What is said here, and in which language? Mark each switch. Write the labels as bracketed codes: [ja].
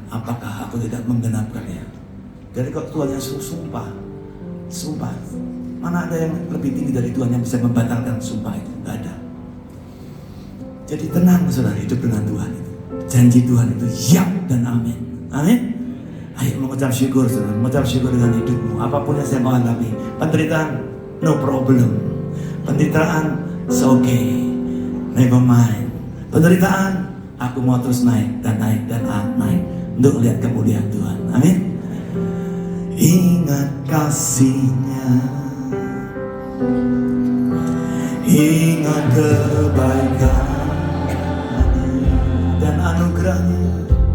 [id] Apakah aku tidak menggenapkannya? Jadi kalau Tuhan yang suruh sumpah, mana ada yang lebih tinggi dari Tuhan yang bisa membatalkan sumpah itu? Gak ada. Jadi tenang saudara, hidup dengan Tuhan itu. Janji Tuhan itu ya dan amin. Amin. Ayo mengucap syukur saudara, mengucap syukur dengan hidupmu. Apapun yang saya mau alami, penderitaan [en] no problem. [id] Penderitaan [en] it's okay, never mind. [id] Penderitaan aku mau terus naik dan naik dan naik untuk lihat kemuliaan Tuhan. Amin. Ingat kasih-Nya, ingat kebaikan dan anugerah-Nya.